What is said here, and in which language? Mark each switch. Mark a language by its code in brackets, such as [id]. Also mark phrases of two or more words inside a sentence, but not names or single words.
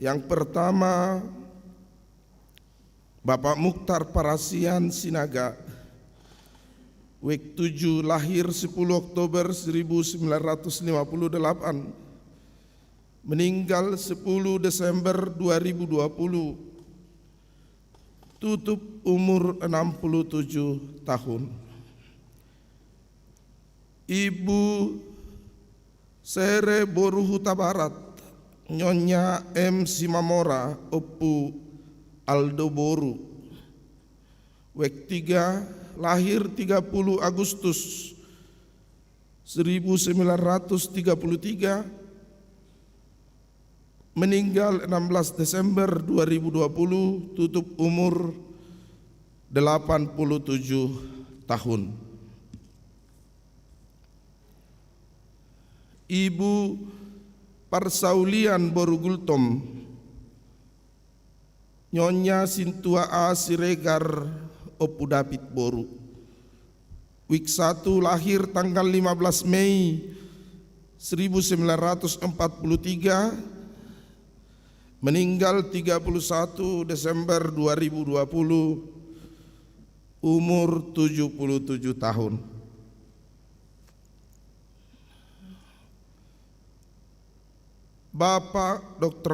[id] Yang pertama, Bapak Mukhtar Parasian Sinaga, Wek 7, lahir 10 Oktober 1958, meninggal 10 Desember 2020, tutup umur 67 tahun. Ibu Sere Boru Huta Barat, Nyonya M. Simamora Opu Aldo Boru, Wek 3, lahir 30 Agustus 1933, meninggal 16 Desember 2020, tutup umur 87 tahun. Ibu Parsaulian Borugultom, Nyonya Sintua A. Siregar Opu David Boru, Wik 1, lahir tanggal 15 Mei 1943, meninggal 31 Desember 2020, umur 77 tahun. Bapak Dr.